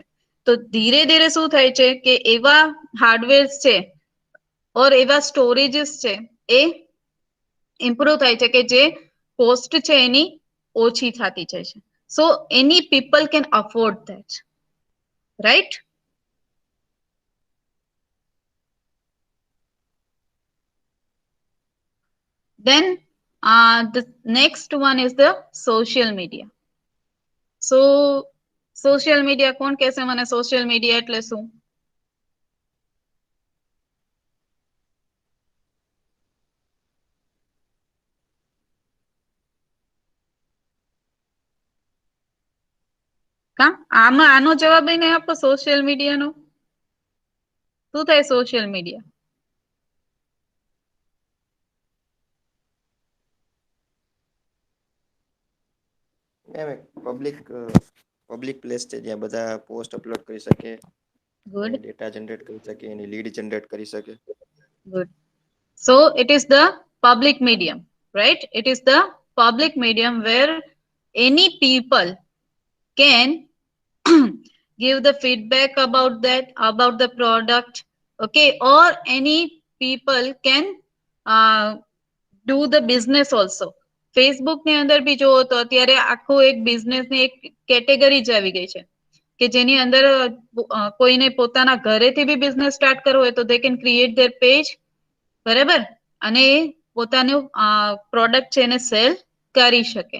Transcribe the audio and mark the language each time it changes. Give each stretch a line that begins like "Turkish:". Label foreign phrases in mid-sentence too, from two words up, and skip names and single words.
Gujarati: તો ધીરે ધીરે શું થાય છે કે એવા હાર્ડવેર્સ છે ઓર એવા સ્ટોરેજીસ છે એ ઇમ્પ્રુવ થાય છે કે જે કોસ્ટ છે એની ઓછી થતી જાય છે.
English: So any people can afford that, right? Then the next one is the social media. So social media,
Gujarati: કોણ કહેશે મને
English: social media
Gujarati: એટલે શું? કા આમાં આનો જવાબ નહીં આપો
English: social media નો?
Gujarati: શું થાય
English: social media?
Gujarati: એમ એક પબ્લિક પ્લેસ છે જ્યાં બધા
English: post upload
Gujarati: કરી શકે, Good.
English: data generate
Gujarati: કરી શકે, એની
English: lead generate
Gujarati: કરી શકે. Good.
English: So it is the public medium, right? It is the public medium where any people can give the feedback about that, about the product, okay? Or any people can do the business also.
Gujarati: ફેસબુક ની અંદર બી જોવો તો અત્યારે આખું એક બિઝનેસ ની એક કેટેગરી જ આવી ગઈ છે કે જેની અંદર કોઈને પોતાના ઘરેથી બી
English: business start
Gujarati: કરવો હોય તો
English: they can create their page,
Gujarati: બરાબર, અને એ પોતાનું પ્રોડક્ટ છે એને સેલ કરી શકે.